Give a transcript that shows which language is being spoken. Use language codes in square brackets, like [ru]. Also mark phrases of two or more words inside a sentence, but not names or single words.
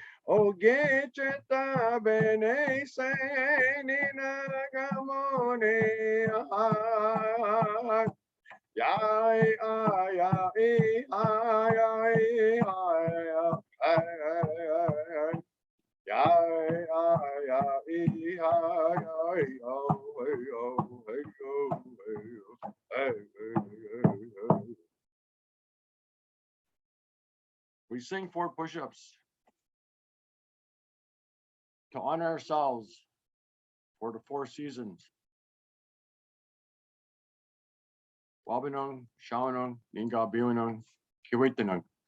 [oj] Ogecheta bene se ninagamone ahai. Yai ay ay ay ay ay ay. Yai ay ay ay ay. [en] We sing 4 push-ups to honor ourselves for the 4 seasons. [oj] Wabinong, Shawanong, Ninga Biwanong, Kiwitanong.